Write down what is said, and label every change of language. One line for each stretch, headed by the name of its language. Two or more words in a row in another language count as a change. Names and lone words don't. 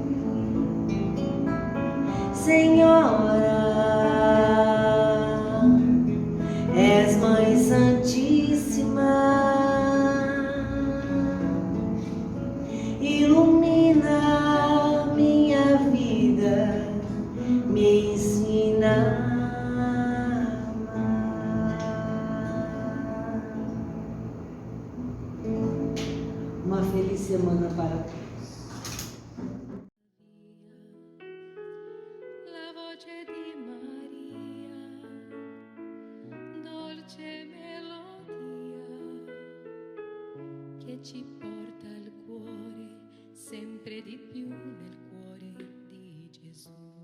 Portuguese: Senhora, és Mãe Santíssima, ilumina minha vida, me ensina a amar. Uma feliz semana para todos.
Italian: La voce di Maria, dolce melodia, che ci porta al cuore sempre di più nel cuore di Gesù.